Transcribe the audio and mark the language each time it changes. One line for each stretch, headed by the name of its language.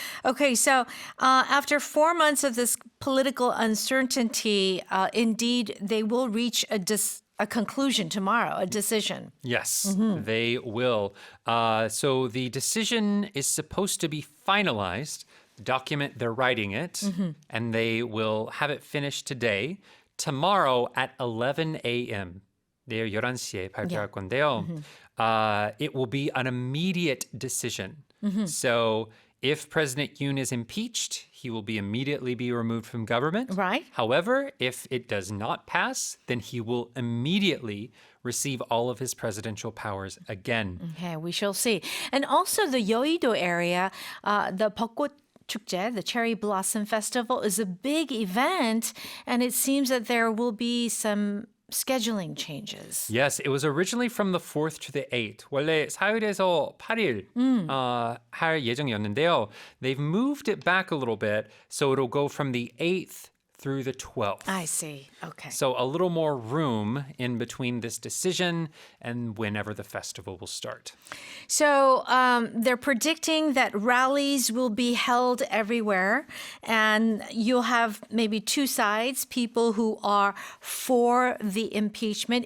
English: Okay, so after 4 months of this political uncertainty, indeed, they will reach a conclusion tomorrow, a decision. Yes, they will. So the decision is supposed to be finalized, document, they're writing it, and they will have it finished today. Tomorrow at 11 a.m.
Korean: 내일 11시에 발표할 건데요.
English: It will be an immediate decision. So if President Yoon is impeached, he will be immediately be removed from government. Right. However, if it does not pass, then he will immediately receive all of his presidential powers again. Okay, we shall see. And also the Yeouido area, the 벚꽃 축제, the Cherry Blossom Festival, is a big event, and it seems that there will be some scheduling changes. Yes, it was originally from the 4th to the 8th.
Korean: 원래 4일에서 8일 할 예정이었는데요.
English: They've moved it back a little bit, so it'll go from the 8th through the 12th. I see. Okay. So a little more room in between this decision and whenever the festival will start. So they're predicting that rallies will be held everywhere, and you'll have maybe two sides, people who are for the impeachment.